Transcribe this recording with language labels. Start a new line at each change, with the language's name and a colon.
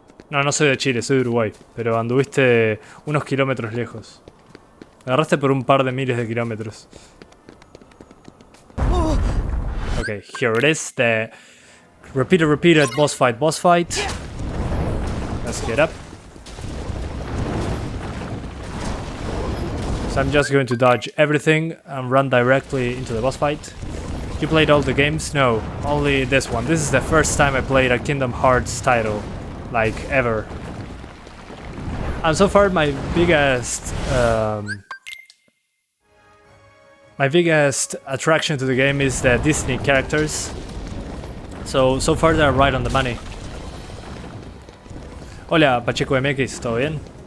Spanish: No, no soy de Chile, soy de Uruguay. Pero anduviste unos kilómetros lejos. Me agarraste por un par de miles de kilómetros.
English: Okay, here it is. The repeated boss fight. Let's get up. So I'm just going to dodge everything and run directly into the boss fight. You played all the games? No, only this one. This is the first time I played a Kingdom Hearts title, like ever. And so far my biggest attraction to the game is the Disney characters. So far they're right on the money.
Spanish: Hola, Pacheco MX, ¿todo bien?